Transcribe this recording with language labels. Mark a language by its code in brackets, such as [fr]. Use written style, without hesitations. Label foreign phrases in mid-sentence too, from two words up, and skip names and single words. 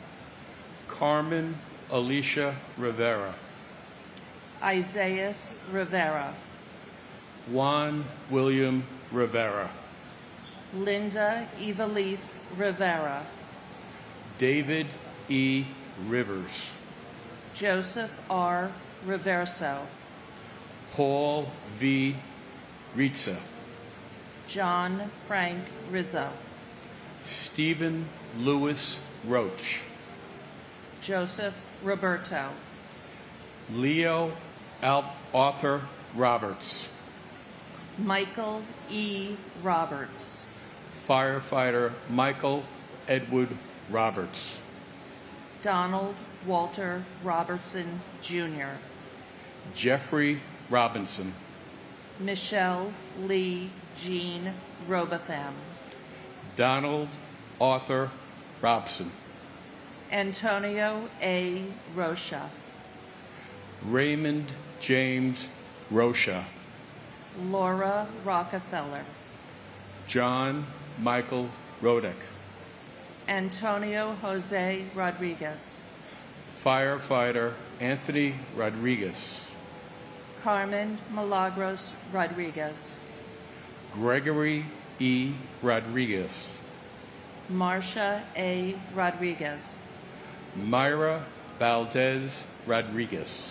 [en] Carmen Alicia Rivera, Isaiah Rivera, Juan William Rivera, Linda Evelise Rivera, David E. Rivers, Joseph R. Reverso, Paul V. Ritza, John Frank Rizzo, Stephen Lewis Roach, Joseph Roberto, Leo Arthur Roberts, Michael E. Roberts, Firefighter Michael Edward Roberts, Donald Walter Robertson Jr., Jeffrey Robinson, Michelle Lee Jean Robotham, Donald Arthur Robson, Antonio A. Rocha, Raymond James Rocha, Laura Rockefeller, John Michael Rodick, Antonio Jose Rodriguez, Firefighter Anthony Rodriguez, Carmen Milagros Rodriguez, Gregory E. Rodriguez, Marcia A. Rodriguez, Myra Valdez Rodriguez,